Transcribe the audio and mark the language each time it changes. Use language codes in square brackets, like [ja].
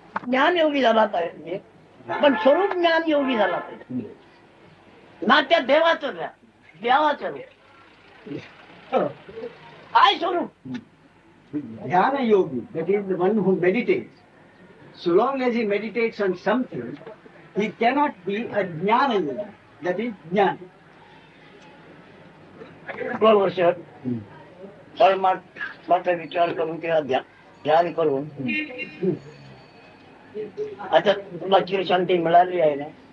[mr] ज्ञान योगी झाला पाहिजे, पण स्वरूप ज्ञान योगी झाला पाहिजे ना. त्या देवाचं ज्ञान, देवाचं काय स्वरूप. [en] Dhyana yogi, that is the one who meditates, so long as he meditates on something, he cannot be a jnana yogi, that is jnana. [mr] वर्ष परमात्मा विचार करून किंवा ध्यान करून आता तुला चिर शांती मिळाली आहे ना.